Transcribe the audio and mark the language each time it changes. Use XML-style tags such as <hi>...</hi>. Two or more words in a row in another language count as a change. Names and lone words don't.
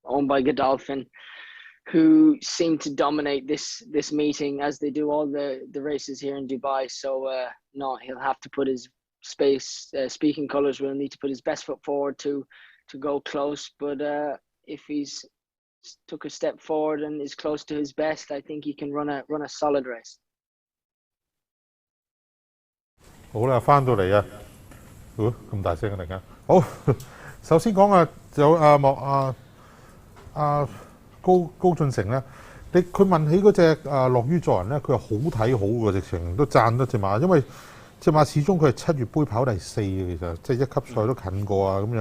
<en>owned by Godolphin, who seem to dominate this meeting as they do all the races here in Dubai. So no, he'll have to put his speaking colours will need to put his best foot forward to go close. But if he's took a step forward and is close to his best, I think he can run a solid race.</en> <yue>好啦，翻到嚟啊！咁大聲啊！突然間，好，首先講啊，有高進成咧，佢問起嗰隻樂於助人咧，佢係好睇好喎，直情都讚得隻馬，因為隻馬始終佢係7月杯跑第4嘅，其實即係一級賽都近過啊咁樣。</yue>